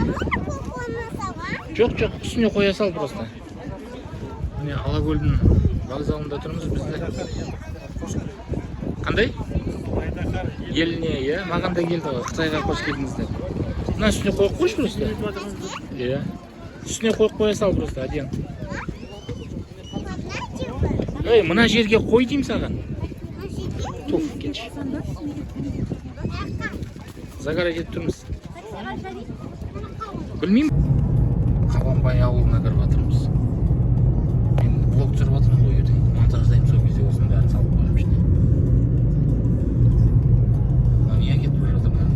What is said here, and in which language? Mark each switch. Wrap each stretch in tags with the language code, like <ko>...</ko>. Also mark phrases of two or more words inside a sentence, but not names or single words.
<kk>Жоқ, үстіне қоя сал просто. Міне Алакөлдің вокзалында тұрмыз бізді. Қандай? Еліне, иә? Маған да келді ғой, Қытайға қош келдіңіздер. Мына үстіне қойып қойшы просто. Иә. Үстіне қойып қоя сал</kk> <ru>просто, один.</ru> <kk>Ей, мына жерге қой деймін саған. Туф, кетші. Загара кетіп тұрмыз. Білмеймін. Қабанбай ауылына кіріп жатырмыз. Мен блог түсіріп жатырмын ғой ертең. Монтаждаймын сол кезде осының бәрін салып қоямын ішіне. Мына не әкетіп бара жатыр мына?</kk>